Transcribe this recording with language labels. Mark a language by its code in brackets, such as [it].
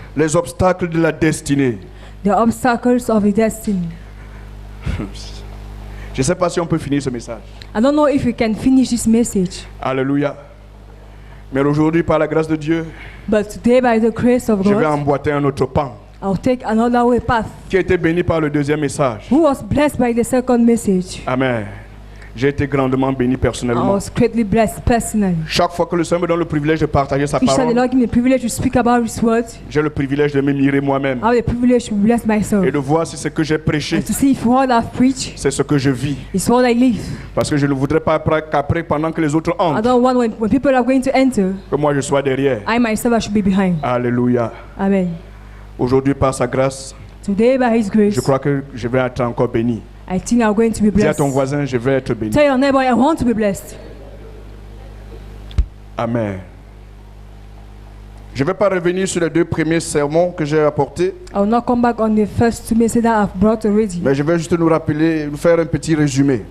[fr] Les obstacles de la destinée. [en] The Obstacles of the Destiny. [fr] Je ne sais pas si on peut finir ce message. [en] I don't know if we can finish this message, Alléluia. [fr] Mais aujourd'hui, par la grâce de Dieu, [en] but today by the grace of [fr] je vais [en] God, [fr] emboîter un autre pan [en] I'll take another way path. [fr] qui a été béni par le deuxième message. [en] Who was blessed by the second message? Amen. [fr] J'ai été grandement béni [en] I [fr] personnellement. [en] was greatly blessed personally. [fr] Chaque fois que le Seigneur me donne le privilège de partager sa [en] Each time the [fr] parole, [en] Lord give me the privilege to speak about His word, [fr] j'ai le privilège de m'admirer moi-même [en] I have the privilege to bless myself [fr] et de voir si ce que j'ai prêché, [en] and to see if what I've preached [fr] c'est ce que je vis. [en] is what I live. [fr] Parce que je ne voudrais pas qu'après, pendant que les autres [en] I [fr] entrent, [en] don't want when people are going to enter, [fr] que moi je sois derrière. [en] I myself I should be behind. Alléluia. Amen. [fr] Aujourd'hui, par sa grâce, [en] Today by His grace, [fr] je crois que je vais être encore béni. [en] I think I'm going to be [fr] Dis à [en] blessed. [fr] ton voisin, je vais être béni. [en] Tell your neighbor, I want to be blessed. Amen. [fr] Je ne vais pas revenir sur les deux premiers sermons que j'ai apportés, [en] I will not come back on the first two messages that I've brought already. [fr] mais je vais juste nous rappeler, nous faire un petit résumé.